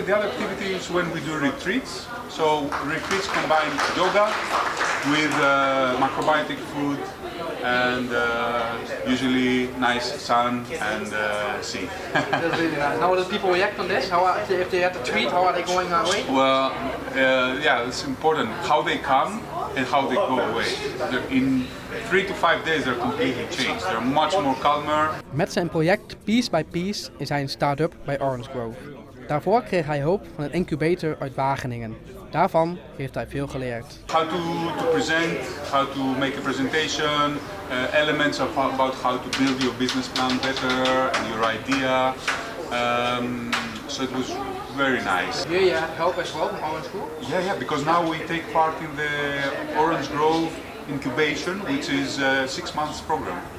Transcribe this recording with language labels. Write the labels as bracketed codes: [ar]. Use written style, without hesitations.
[en] The other activity is when we do retreats. So retreats combine yoga with macrobiotic food and usually nice sun and sea. That's really nice. How do people react on this? If they had a treat, how are they going away? Well, yeah, it's important how they come and how they go away. In 3 to 5 days they're completely changed. They're much more calmer. [nl] Met zijn project Piece by Piece is hij een start-up bij Orange Grove. Daarvoor kreeg hij hulp van een incubator uit Wageningen. Daarvan heeft hij veel geleerd. [en] How to present, how to make a presentation, elements about how to build your business plan better and your idea. So it was very nice. Here you have help as well from Orange Grove? Yeah, because now we take part in the Orange Grove incubation, which is a 6 months program.